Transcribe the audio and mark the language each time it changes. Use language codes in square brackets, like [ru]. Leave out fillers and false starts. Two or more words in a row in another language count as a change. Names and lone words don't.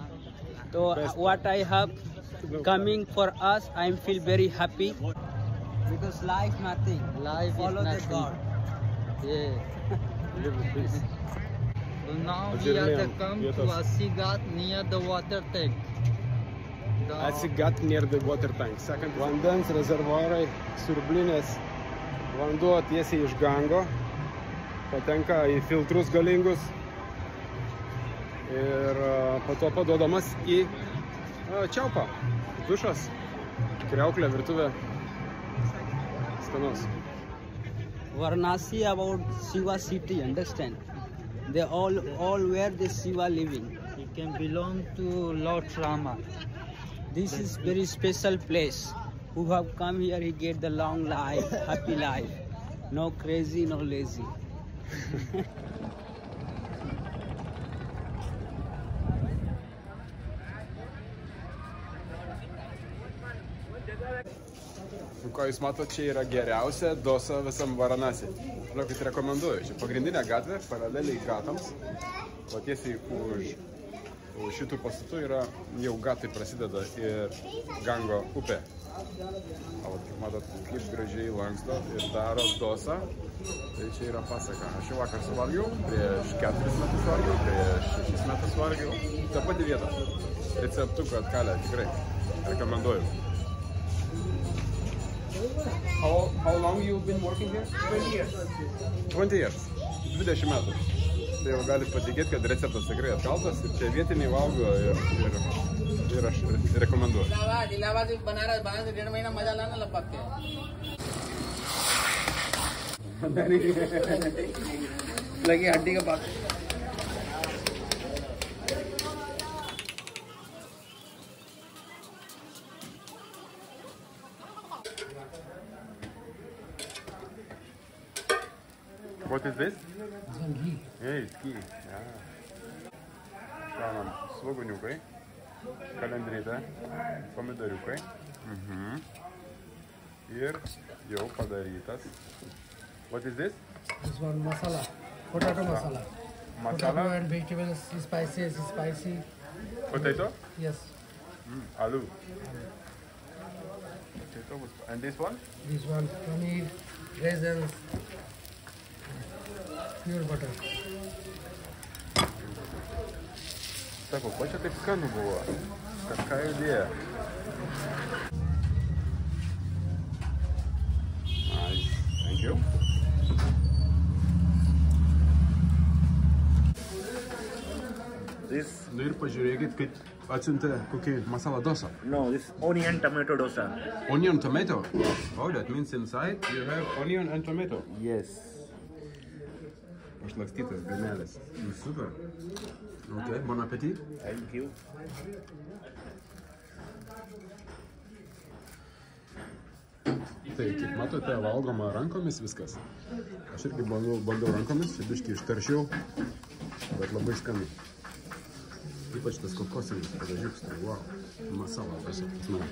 [en] So what I have coming for us, I feel very happy. Because life nothing. Life follow the God. Yeah. So now we have come to Asi Ghat near the water tank. Asi Ghat near the water tank. [lt] Sakant, vandens rezervuarai, siurblinės, vanduo tiesiai iš Gango, patenka į filtrus galingus ir po to paduodamas į čiaupą, dušas, kriauklė, virtuvė, skanus. [en] Varanasi about Shiva city, understand? They all where the Shiva living. It can belong to Lord Rama. This is very special place. Who have come here, he get the long life, happy life. No crazy, no lazy. [lt] Ko jūs matot, čia yra geriausia dosa visam Varanasi. Žinokit, rekomenduoju. Čia pagrindinė gatvė, paraleliai gatams. o tiesiai už šitų pastatų yra jau gatai prasideda ir Gango upė. O vat, matot, kaip gražiai lanksto ir daro dosą, tai čia yra pasaka. Aš jau vakar suvalgiau, prieš 4 metus valgiau, prieš 6 metus valgiau. Ta pati vieta. Receptuką atkalę, tikrai. Rekomenduoju. [en] How long you been working here? 20 years. 20 years. 20 metų. [lt] Tai jau galit patikėti, kad receptas tikrai atkaltas ir čia vietiniai valgo ir aš rekomenduoju. इलाहाबाद बनारस 1.5 महीना मजा लाना लगभग के लगी हड्डी का बात [en] What is this? Ghee. Yeah, it's ghee. Yeah. [lt] Gaunam svogūniukai, kalendrytę, pomidoriukai. Ir jau padarytas. [en] What is this? This one masala, potato masala. Potato and vegetables, spicy. Potato? Yes. Aloo. Potato. And this one? This one paneer, raisins, pure butter. [lt] Sako, ko čia taip skanu buvo? Kažką jau dėjo. [en] Nice. Thank you. This. [lt] Nu ir pažiūrėkit, kaip atsiuntė kokį masala dosa. [en] No, this onion tomato dosa. Onion tomato? Oh, that means inside you have onion and tomato. Yes. [lt] Pašlakstytas ganelis. Super. [en] Okay, [fr] bon appetit. [en] Thank you. [lt] Tai, kaip matote, valgoma rankomis viskas. Aš irgi bandau rankomis, biškį ištaršiau, bet labai skanu. Ypač tas kokosinis padažiuks, tai wow, masala tiesiog pas mane.